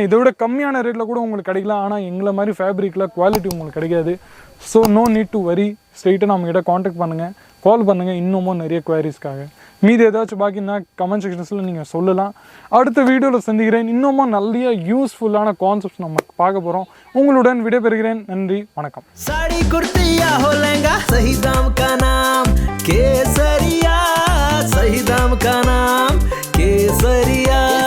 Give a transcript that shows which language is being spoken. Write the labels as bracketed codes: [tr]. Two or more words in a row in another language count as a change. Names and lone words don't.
[ta] இதை விட கம்மியான ரேட்டில் கூட உங்களுக்கு கிடைக்கலாம். ஆனால் எங்களை மாதிரி ஃபேப்ரிக்கில் குவாலிட்டி உங்களுக்கு கிடைக்காது. [en] so no need to worry. [ta] ஸ்ட்ரெயிட்டாக நம்மகிட்ட காண்டாக்ட் பண்ணுங்கள், கால் பண்ணுங்கள். இன்னமும் நிறைய குவாரிஸ்க்காக மீது ஏதாச்சும் பாக்கினா [en] comment sectionsil [ta] நீங்கள் சொல்லலாம். அடுத்த வீடியோவில் சந்திக்கிறேன். இன்னமும் நிறைய [en] usefulaana concepts [ta] நம்ம பார்க்க போகிறோம். உங்களுடன் விடைபெறுகிறேன். நன்றி, வணக்கம். [hi] साड़ी कुर्ती या हो लहंगा, सही दाम का नाम केसरिया, सही दाम का नाम केसरिया.